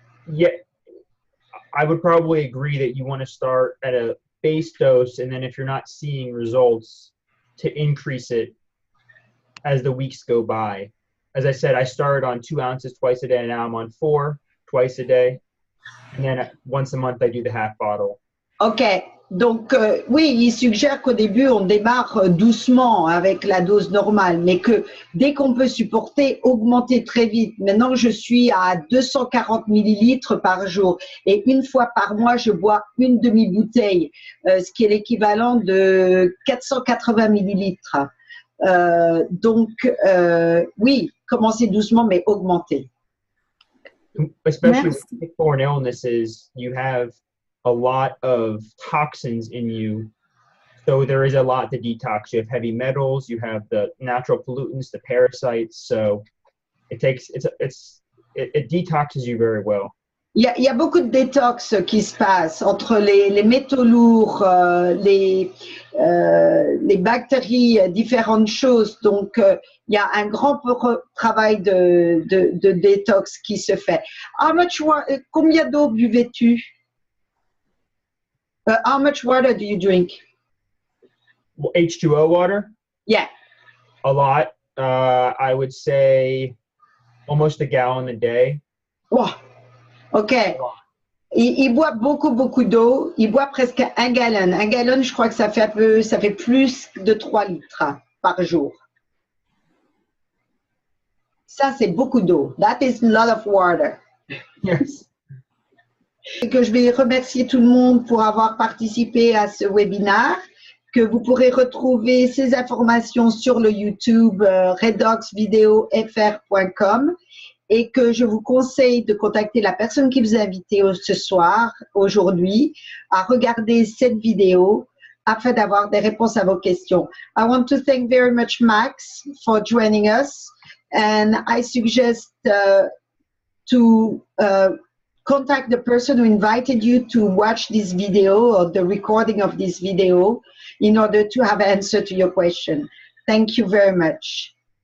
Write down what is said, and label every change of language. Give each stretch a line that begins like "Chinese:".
English: Yeah, I would probably agree that you want to start at a base dose, and then if you're not seeing results, to increase it as the weeks go by. As I said, I started on 2 ounces twice a day, and now I'm on 4 twice a day. And then once a month, I do the half bottle. OK.
French: Donc, oui, il suggère qu'au début, on démarre doucement avec la dose normale, mais que dès qu'on peut supporter, augmenter très vite. Maintenant, je suis à 240 millilitres par jour et une fois par mois, je bois une demi-bouteille, ce qui est l'équivalent de 480 millilitres. Donc, oui, commencer doucement, mais augmenter.
English: Especially
French: Merci.
English: with tick-borne illnesses, you have a lot of toxins in you. So there is a lot to detox. You have heavy metals, you have the natural pollutants, the parasites. So it detoxes you very well.
French: Il y a beaucoup de détox qui se passe entre les métaux lourds, les bactéries, différentes choses. Donc, il y a un grand travail de détox qui se fait. Combien d'eau buvais-tu?
English: How much water do you drink? H2O water? Yeah. A lot. I would say almost a gallon a day.
French: Wow. OK. Il boit beaucoup d'eau. Il boit presque un gallon. Un gallon, je crois que ça fait plus de 3 litres par jour. Ça, c'est beaucoup d'eau.
English: That is a lot of water. Yes.
French: Et que je vais remercier tout le monde pour avoir participé à ce webinaire, que vous pourrez retrouver ces informations sur le YouTube redoxvideofr.com et que je vous conseille de contacter la personne qui vous a invité ce soir, aujourd'hui, à regarder cette vidéo afin d'avoir des réponses à vos questions.
English: I want to thank very much Max for joining us, and I suggest to contact the person who invited you to watch this video or the recording of this video in order to have an answer to your question. Thank you very much.